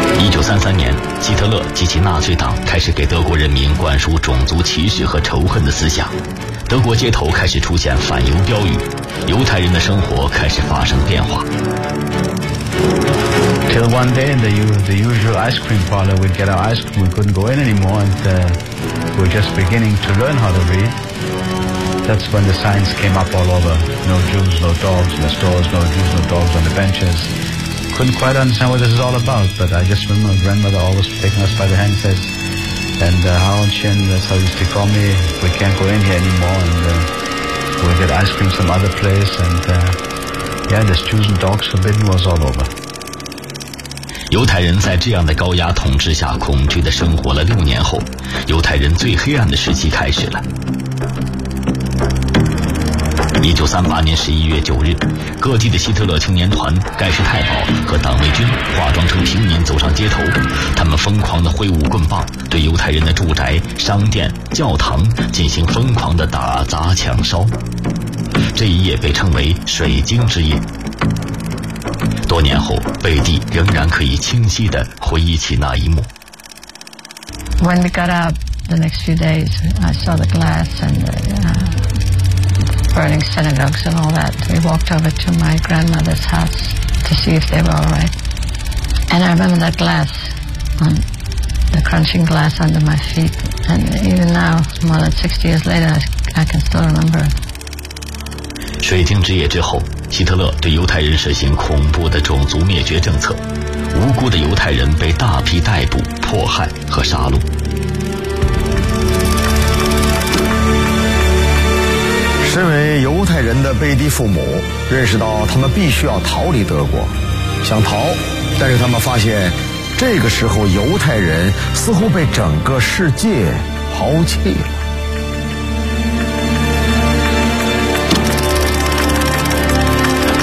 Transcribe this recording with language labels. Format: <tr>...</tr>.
<zh>1933年，希特勒及其纳粹党开始给德国人民灌输种族歧视和仇恨的思想，德国街头开始出现反犹标语，犹太人的生活开始发生变化。</zh> <en>Till one day, the usual ice cream parlor, we'd get our ice cream, we couldn't go in anymore, and we're just beginning to learn how to read. That's when the signs came up all over. No Jews, no dogs in the stores, no Jews, no dogs on the benches. Couldn't quite understand what this is all about, but I just remember my grandmother always taking us by the hand, says, and Hao Chin, that's how he used to call me, we can't go in here anymore, and we'll get ice cream some other place, and this Jews and dogs forbidden was all over.</en> <zh>犹太人在这样的高压统治下恐惧地生活了6年后，犹太人最黑暗的时期开始了。 1938年11月9日，各地的希特勒青年团、盖世太保和党卫军化妆成平民走上街头，他们疯狂地挥舞棍棒，对犹太人的住宅、商店、教堂进行疯狂地打砸抢烧。这一夜被称为水晶之夜。多年后，贝蒂仍然可以清晰地回忆起那一幕。</zh> <en>When we got up the next few days, I saw the glass and the burning synagogues and all that. We walked over to my grandmother's house to see if they were all right. And I remember that glass, on, the crunching glass under my feet. And even now, more than 60 years later, I can still remember.</en> <zh>水晶之夜之后，希特勒对犹太人实行恐怖的种族灭绝政策，无辜的犹太人被大批逮捕、迫害和杀戮。身为犹太人的贝蒂父母认识到他们必须要逃离德国，想逃，但是他们发现这个时候犹太人似乎被整个世界抛弃了。</zh>